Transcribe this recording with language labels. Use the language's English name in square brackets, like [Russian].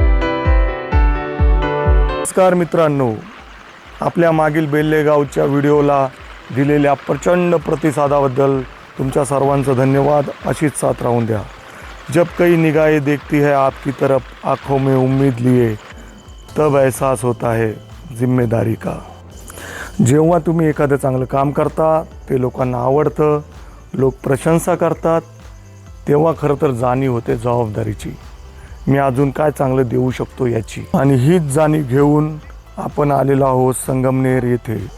[Marathi] नमस्कार मित्रांनो, आपल्या मागील बेल्लेगावच्या व्हिडिओला दिलेल्या प्रचंड प्रतिसादाबद्दल तुमच्या सर्वांचं धन्यवाद. अशीच साथ राहून द्या. [Hindi] जब कई निगाहें देखती है आपकी तरफ, आँखों में उम्मीद लिए, तब एहसास होता है जिम्मेदारी का. [Marathi] जेव्हा तुम्ही एखादं चांगलं काम करता, ते लोकांना आवडतं, लोक प्रशंसा करतात, तेव्हा खरं तर जाणीव होते जबाबदारीची. मी अजून काय चांगलं देऊ शकतो याची. आणि हीच जाणीव घेऊन आपण आलेलो आहोत संगमनेर येथे.